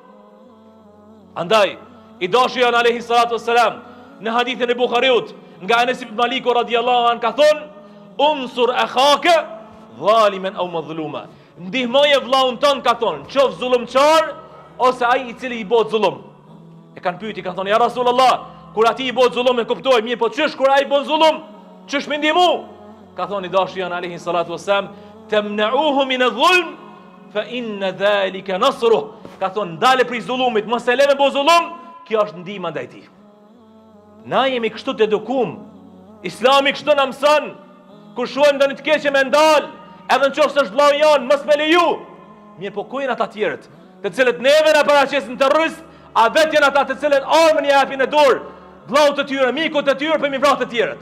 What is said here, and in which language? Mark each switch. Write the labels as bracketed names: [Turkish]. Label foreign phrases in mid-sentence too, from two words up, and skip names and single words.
[Albanian] Andaj, i dashuri [Arabic] عليه الصلاة والسلام [Albanian] në hadithin e Buhariut nga Anas ibn Malik [Arabic] رضي الله عنه [Albanian] ka thonë: [Arabic] انصر أخاك ظالما أو مظلوما. [Albanian] Ndihmoje vllaun ton, ka thonë, qof zullumçar ose ai i cili i bëhet zullum. E kanë pyeti, kanë thonë: [Arabic] يا رسول الله, [Albanian] kur ati i bëhet zullum e kuptoj, mirë, po çish kur ai bën zullum, çish më ndihmu? Ka thonë i dashuri [Arabic] عليه الصلاة والسلام تمنعه من الظلم فإن ذلك نصره. [Albanian] Ka thonë ndale prej zullumit, mos e lëve bë zullum, kjo është ndihma ndaj tij. Na jemi kështu të edukum. Islami kështu na mëson. Kur shohim ndonjë të keqe me ndal, edhe nëse është vllau jon, mos me leju. Mirë, po ku janë ata të tjerët, të cilët neve na paraqesin terrorist, a vetë janë ata të cilët armën i japin në dorë vllaut të tyre, mikut të tyre për mi vrarë të tjerët.